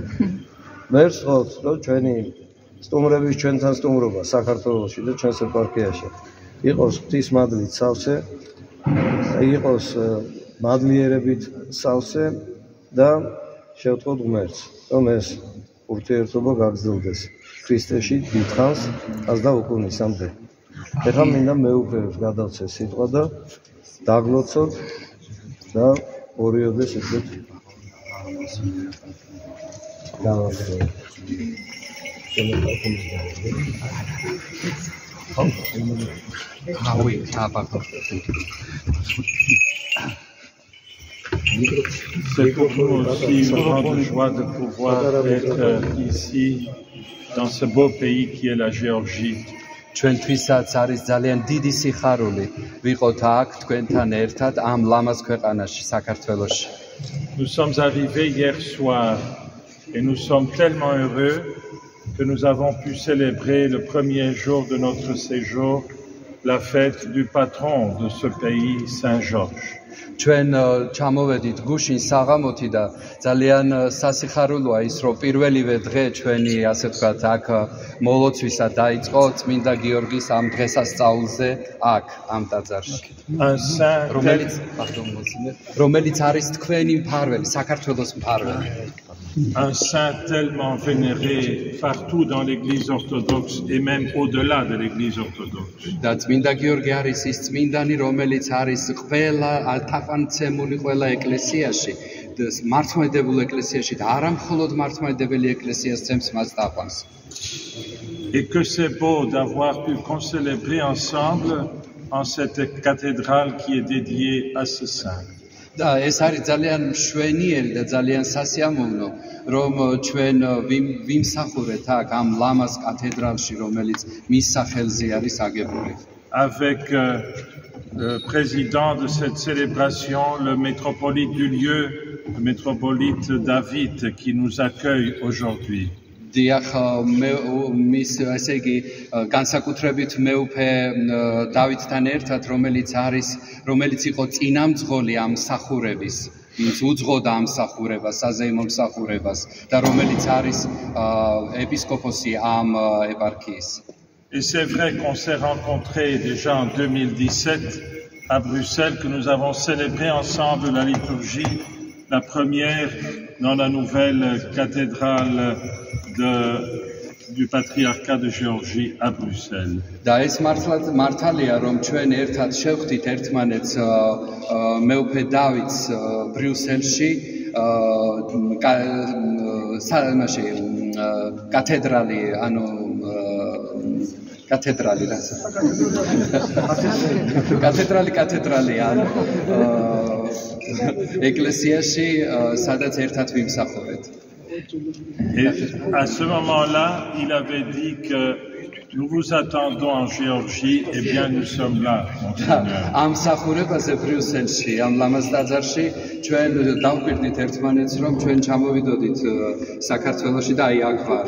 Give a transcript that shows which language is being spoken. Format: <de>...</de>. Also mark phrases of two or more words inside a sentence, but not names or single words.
<ka>მერს ვთხოვთ, რომ ჩვენი სტუმრების ჩვენთან სტუმრობა საქართველოში და ჩვენს ეპარქიაში იყოს ღვთისმადლით სავსე, იყოს მადლიერებით სავსე და შევთხოვთ ღმერთს, რომ ეს ურთიერთობა გაგრძელდეს ქრისტეში დიდხანს, ას და უკუნისამდე. ეხლა მინდა მეუფეებს გადავცე სიტყვა და დაგლოცოთ და ორიოდეს ესეთ გავახსენოთ.</ka> <fr>C'est pour nous aussi une grande joie de pouvoir être ici, dans ce beau pays qui est la Géorgie.</fr> <ka>ჩვენთვისაც არის ძალიან დიდი სიხარული ვიყოთ აქ თქვენთან ერთად ამ ლამაზ ქვეყანაში, საქართველოში.</ka> <fr>Nous sommes arrivés hier soir et nous sommes tellement heureux que nous avons pu célébrer le premier jour de notre séjour la fête du patron de ce pays, Saint Georges.</fr> <ka>ჩვენ ჩამოვედით გუშინ საღამოთი და ძალიან სასიხარულოა ის რომ პირველივე დღე ჩვენი ასე ვთქვათ აქ მოლოცვისა დაიწყო წმინდა გიორგის ამ დღესასწაულზე აქ ამ ტაძარში რომელიც არის თქვენი მფარველი საქართველოს მფარველი</ka> <fr>Un saint tellement vénéré partout dans l'église orthodoxe et même au-delà de l'église orthodoxe.</fr> <ka>და წმინდა გიორგი არის ის წმინდანი, რომელიც არის ყველა თაყვანცემული ყველა ეკლესიაში, მართლმადიდებულ ეკლესიაში და არა მხოლოდ მართლმადიდებელი ეკლესიას ცემს მას თაყვანს.</ka> <fr>Et que c'est beau d'avoir pu concélébrer ensemble en cette cathédrale qui est dédiée à ce saint.</fr> <ka>და ეს არის ძალიან მშვენიერი და ძალიან სასიამოვნო, რომ ჩვენ ვიმსახურეთ აქ ამ ლამაზ კათედრალში, რომელიც მის სახელზე არის აგებული.</ka> <fr>Avec le président de cette célébration, le métropolite du lieu, le métropolite David, qui nous accueille aujourd'hui.</fr> <ka>დიახ, მის ესე იგი განსაკუთრებით მეუფე დავითთან ერთად, რომელიც იყო წინამძღოლი ამ მსახურების, ვინც უძღოდა ამ მსახურებას, საზეიმო მსახურებას და რომელიც არის ეპისკოპოსი ამ ეპარქიის.</ka> <fr>Et c'est vrai qu'on s'est rencontrés déjà en 2017 à Bruxelles, que nous avons célébré ensemble la liturgie, la première dans la nouvelle cathédrale du patriarcat de Géorgie à Bruxelles.</fr> <ka>და ეს მართალია რომ ჩვენ ერთად შევხვდით ერთმანეთს მეუფე დავითს ბრიუსელში კათედრალი ანუ კათედრალი ანუ ეკლესიაში სადაც ერთად ვიმსახურეთ.</ka> <fr>Et à ce moment-là, il avait dit que nous vous attendons en Géorgie, et bien nous sommes là, Monseigneur.</fr> <ka>Am მსახურებაზე ბრიუსელში, ამ ლამაზ ტაძარში ჩვენ დავგვირდით ერთმანეთს, რომ ჩვენ ჩამოვიდოდით საქართველოში და აი აქ ვართ.</ka>